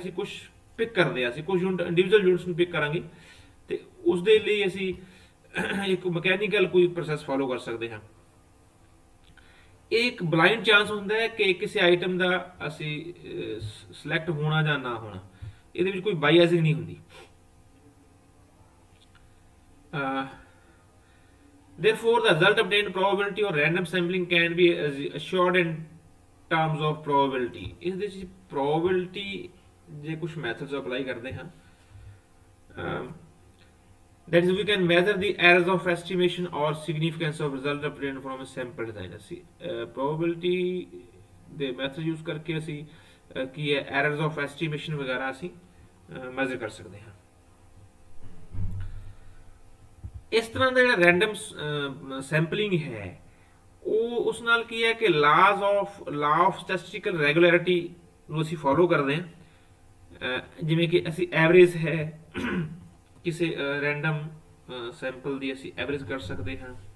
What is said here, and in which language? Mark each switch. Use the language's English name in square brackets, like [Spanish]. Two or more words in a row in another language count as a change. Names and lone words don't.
[Punjabi] ਅਸੀਂ ਕੁਝ ਪਿਕ ਕਰਦੇ ਹਾਂ, ਅਸੀਂ ਕੁਝ [English] unit individual units [Punjabi] ਨੂੰ ਪਿਕ ਕਰਾਂਗੇ ਤੇ ਉਸ ਦੇ ਲਈ ਅਸੀਂ ਇੱਕ ਮਕੈਨੀਕਲ ਕੋਈ [English] process follow [Punjabi] ਕਰ ਸਕਦੇ ਹਾਂ। ਇਹ ਇੱਕ [English] blind chance [Punjabi] ਹੁੰਦਾ ਹੈ ਕਿ ਕਿਸੇ ਆਈਟਮ ਦਾ ਅਸੀਂ ਸਿਲੈਕਟ ਹੋਣਾ ਜਾਂ ਨਾ ਹੋਣਾ, ਇਹਦੇ ਵਿੱਚ ਕੋਈ ਬਾਇਸਿੰਗ ਨਹੀਂ ਹੁੰਦੀ। [English] Therefore, the result obtained probability or random sampling can be assured in terms of probability. [Punjabi] ਇਸ ਦੇ ਵਿੱਚ probability ਜੇ ਕੁਝ [English] methods apply [Punjabi] ਕਰਦੇ ਹਾਂ [English] that is we can measure the errors of estimation or significance of result obtained from a sample design. [Punjabi] ਅਸੀਂ probability ਦੇ [English] method use [Punjabi] ਕਰਕੇ ਅਸੀਂ ਕੀ ਹੈ [English] errors of estimation [Punjabi] ਵਗੈਰਾ ਅਸੀਂ ਮੈਜ਼ਰ ਕਰ ਸਕਦੇ ਹਾਂ। ਇਸ ਤਰ੍ਹਾਂ ਦਾ ਜਿਹੜਾ [English] random sampling [Punjabi] ਹੈ ਉਹ ਉਸ ਨਾਲ ਕੀ ਹੈ ਕਿ [English] law of statistical regularity [Punjabi] ਨੂੰ ਅਸੀਂ ਫੋਲੋ ਕਰਦੇ ਹਾਂ। ਜਿਵੇਂ ਕਿ ਅਸੀਂ ਐਵਰੇਜ ਹੈ ਕਿਸੇ [English] random sample [Punjabi] ਦੀ ਅਸੀਂ ਐਵਰੇਜ ਕਰ ਸਕਦੇ ਹਾਂ।